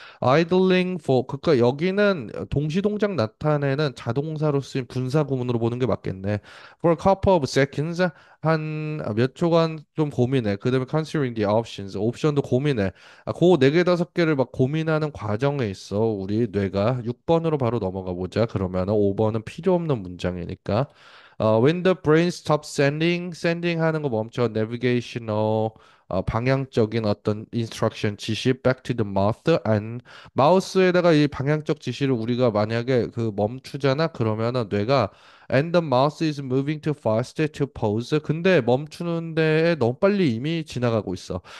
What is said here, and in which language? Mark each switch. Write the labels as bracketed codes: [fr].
[ko] idling for 그러니까 여기는 동시동작 나타내는 자동사로 쓰인 분사 구문으로 보는 게 맞겠네. [en] For a couple of seconds [ko] 한 몇 초간 좀 고민해. 그다음에 [en] considering the options [ko] 옵션도 고민해. 그네 개 다섯 개를 막 고민하는 과정에 있어. 우리 뇌가 6번으로 바로 넘어가 보자. 그러면은 5번은 필요 없는 문장이니까. [en] When the brain stops sending [ko] 하는 거 멈춰, [en] navigational, [ko] 방향적인 어떤 [en] instruction, 지시, back to the mouth, and [ko] 마우스에다가 이 방향적 지시를 우리가 만약에 그 멈추잖아, 그러면은 뇌가 [en] and the mouse is moving too fast to pause. [ko] 근데 멈추는 데에 너무 빨리 이미 지나가고 있어.